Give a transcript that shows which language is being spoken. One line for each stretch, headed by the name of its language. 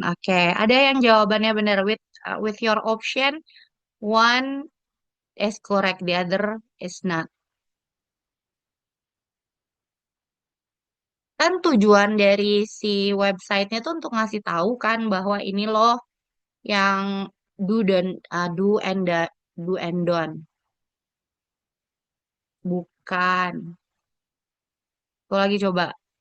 Indonesian: Oke, ada yang jawabannya benar
English: with your option. One is correct, the other is not.
Indonesian: Kan tujuan dari si websitenya tuh untuk ngasih tahu kan bahwa ini loh yang do dan do and don't. Bukan. Aku lagi coba.